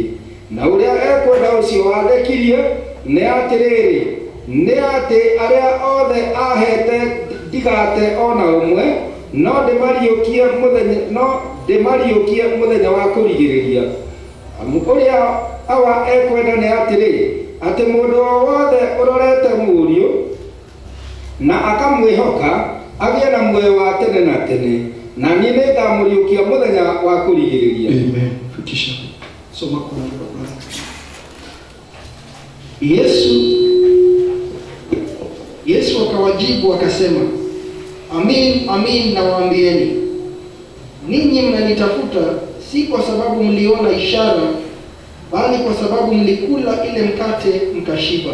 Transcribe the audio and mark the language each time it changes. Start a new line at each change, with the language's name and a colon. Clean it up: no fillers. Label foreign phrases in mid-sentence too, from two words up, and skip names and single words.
Kikuyu: Na ũrĩa ekwenda ũcio wandekirie nĩ atĩrĩrĩ, nĩ atĩ arĩa othe ahete ndigate ona ũmwe, no ndĩmariũkie mũthenya wa kũrigĩrĩria. Amu ũrĩa awa ekwenda nĩ atĩrĩ, atĩ mũndũ o wothe ũrorete Mũriũ na akamwĩhoka agĩe na muoyo wa tene na tene, na niĩ nĩngamũriũkia mũthenya wa kũrigĩrĩria.
Swahili: Amen. Fikisha. Soma kwa Bwana. Yesu akawajibu akasema, amin amin nawaambieni, ninyi mnanitafuta si kwa sababu mliona ishara, bali kwa sababu mlikula ile mkate mkashiba.